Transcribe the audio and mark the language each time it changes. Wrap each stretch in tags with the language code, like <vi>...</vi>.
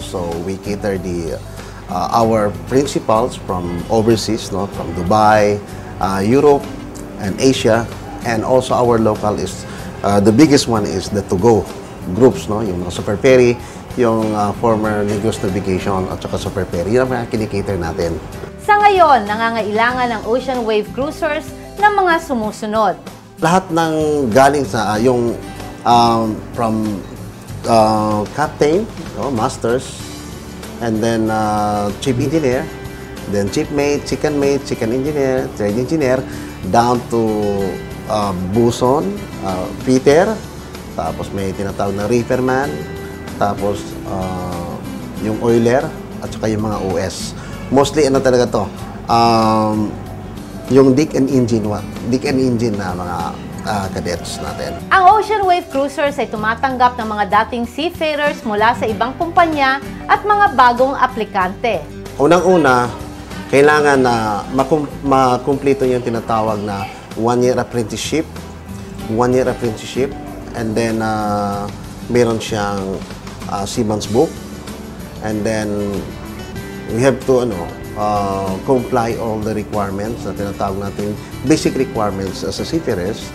<en>So we cater our principals from overseas, no, from Dubai, Europe, and Asia, and also our local is the biggest one is the to-go groups, no,</en> <tl>yung mga Super Ferry, yung former Negros Navigation at saka Super Ferry. Yun ang mga kinikater natin. Sa ngayon, nangangailangan ng Ocean Wave Cruisers ng mga sumusunod. Lahat ng galing sa yung from captain, no, masters, and then chief engineer, then chief mate, second engineer, third engineer, down to buson, fitter, tapos may tinatawag na reeferman, tapos yung oiler, at saka yung mga OS. Mostly ano talaga to, yung deck and engine na mga cadets natin. Ang Ocean Wave Cruisers ay tumatanggap ng mga dating seafarers mula sa ibang kumpanya at mga bagong aplikante. Unang-una, kailangan na makumpleto yung tinatawag na 1-year apprenticeship,</tl> <en>and then meron siyang seaman's book, and then we have to comply all the requirements</en> <tl>na tinatawag natin basic requirements as a seafarers.</tl>